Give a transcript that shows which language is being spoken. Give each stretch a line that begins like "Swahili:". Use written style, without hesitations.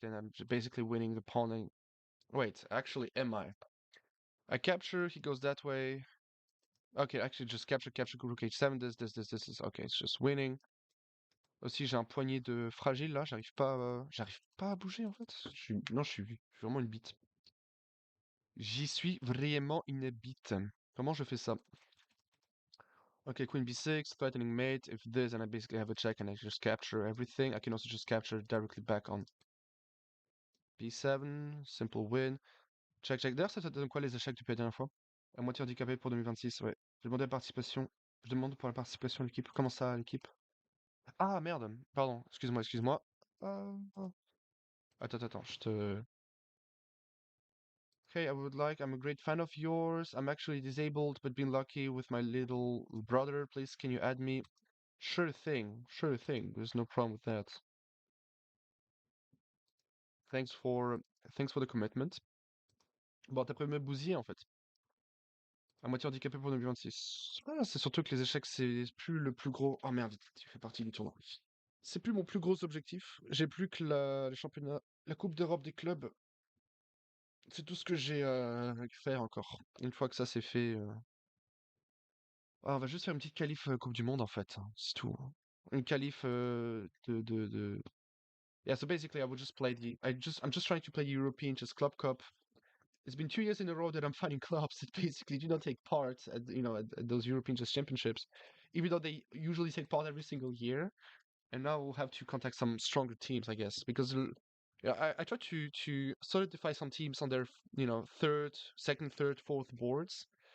English: Then I'm basically winning the pawn. Wait, actually, am I? I capture. He goes that way. Okay, actually, just capture, rook h7. This is okay. It's just winning.
French: Aussi, j'ai un poignet de fragile là, j'arrive pas à bouger en fait. Non, je suis vraiment une bite. J'y suis vraiment une bite. Comment je fais ça?
English: Okay, queen b6, threatening mate. If this, and I basically have a check and I just capture everything. I can also just capture directly back on b7. Simple win. Check, check.
French: D'ailleurs, ça te donne quoi les échecs depuis la dernière fois? À moitié handicapé pour 2026, ouais. Je demandais la participation. Je demande pour la participation à l'équipe. Comment ça, l'équipe? Ah, merde. Pardon. Excuse-moi, excuse-moi. Ah. Attends, je te...
English: Hey, I would like, I'm a great fan of yours. I'm actually disabled, but been lucky with my little brother. Please, can you add me? Sure thing, sure thing. There's no problem with that. Thanks for, thanks for the commitment.
French: Bon, t'as prévu me bousiller, en fait. À moitié handicapé pour 2026. Ah, c'est surtout que les échecs, c'est plus le plus gros... Oh merde, tu fais partie du tournoi. C'est plus mon plus gros objectif. J'ai plus que le championnat, la Coupe d'Europe des clubs. C'est tout ce que j'ai à faire encore. Une fois que ça c'est fait, ah, on va juste faire une petite qualif Coupe du Monde en fait, hein, c'est tout, hein. Une qualif de...
English: Yeah, so basically I would just play I'm just trying to play European Chess Club Cup. It's been 2 years in a row that I'm finding clubs that basically do not take part at those European Chess Championships, even though they usually take part every single year. And now we'll have to contact some stronger teams, I guess, because yeah, I try to solidify some teams on their second, third, fourth boards.